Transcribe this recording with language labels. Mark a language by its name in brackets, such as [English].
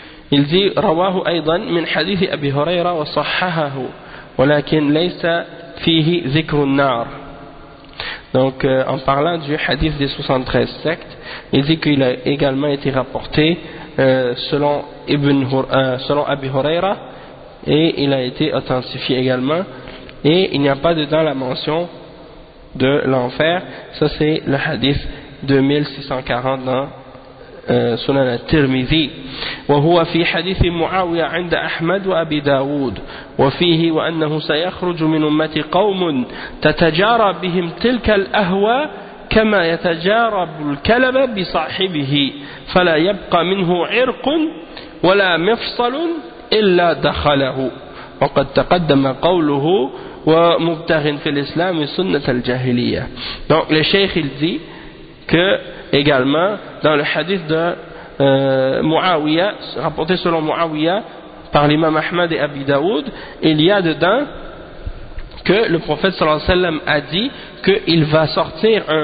[French] Il dit, [Arabic] رواه أيضا من حديث أبي هريرة وصححه ولكن ليس فيه ذكر النار. [French] Donc, en parlant du hadith des 73 sectes, il dit qu'il a également été rapporté selon Abi Huraira, et il a été authentifié également, et il n'y a pas dedans la mention de l'enfer. Ça c'est le hadith 2640 dans [Arabic] سنن الترمذي، وهو في حديث معاوية عند أحمد وأبي داود، وفيه وأنه سيخرج من أمتي قوم تتجارى بهم تلك الأهوى كما يتجارب الكلب بصاحبه، فلا يبقى منه عرق ولا مفصل إلا دخله. وقد تقدم قوله ومبتغ في الإسلام سنة الجاهلية. [French] Donc le cheikh il dit que également dans le hadith de Muawiya, rapporté selon Muawiya par l'imam Ahmad et Abi Daoud, il y a dedans que le prophète sallallahu alayhi wa sallam a dit qu'il va sortir